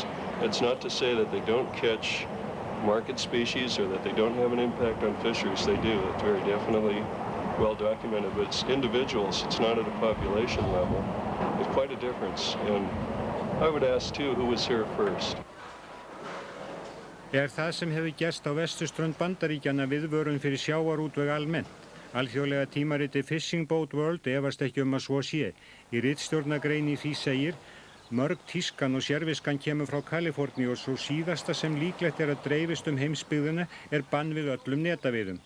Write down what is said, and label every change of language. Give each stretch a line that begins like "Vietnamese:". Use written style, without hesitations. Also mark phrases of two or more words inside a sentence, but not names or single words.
English: It's not to say that they don't catch market species or that they don't have an impact on fisheries. They do. It's very definitely well documented, but it's individuals. It's not at a population level. There's quite a difference. And I would ask too, who was here first?
Icelandic: Það sem hefur gerst á vesturströnd Bandaríkjanna viðvörun fyrir sjávarútveg almennt. Alþjóðlega tímaritið Fishing Boat World efast ekki að svo sé. Í ritstjórnargrein í því segir: mörg tískan og sérviskan kemur frá Kaliforníu og svo síðasta sem líklegt að dreifist heimsbyggðina bann við öllum netaveiðum.